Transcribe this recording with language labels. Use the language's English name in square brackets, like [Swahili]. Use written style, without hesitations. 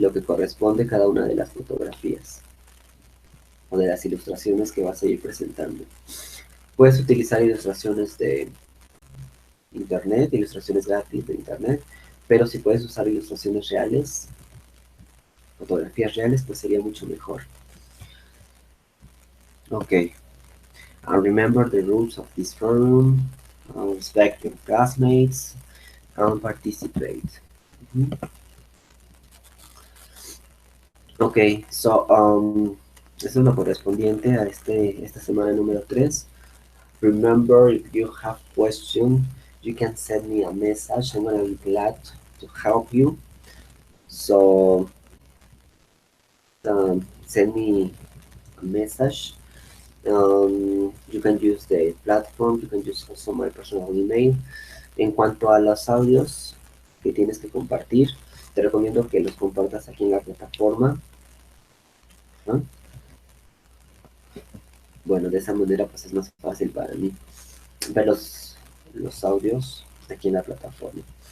[Spanish] Lo que corresponde a cada una de las fotografías o de las ilustraciones que vas a ir presentando. Puedes utilizar ilustraciones de internet, ilustraciones gratis de internet, pero si puedes usar ilustraciones reales, fotografías reales, pues sería mucho mejor. [English] Ok, remember the rules of this forum, respect your classmates, and participate. Mhm. [Spanish] Ok, so, eso es lo correspondiente a esta semana número 3. [English] Remember, if you have questions, you can send me a message. I'm gonna be glad to help you. So, send me a message. You can use the platform, you can use also my personal email. [Spanish] En cuanto a los audios que tienes que compartir, te recomiendo que los compartas aquí en la plataforma, ¿no? Bueno, de esa manera pues es más fácil para mí ver los audios aquí en la plataforma.